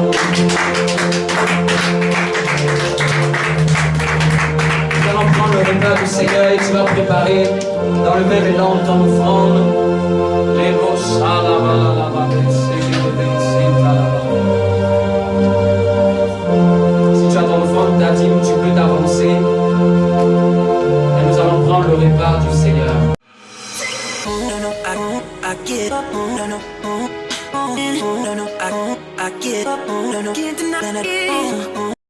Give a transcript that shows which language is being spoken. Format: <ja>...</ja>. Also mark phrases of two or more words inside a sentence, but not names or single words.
<fr>Nous allons prendre le repas du Seigneur et tu vas préparer dans le même élan ton offrande. Si tu as ton offrande, ta dîme, tu peux t'avancer. Et nous allons prendre le repas du Seigneur.</fr> <en>I get up, no, no, no, no, I get up, no, no, can't deny it.</en>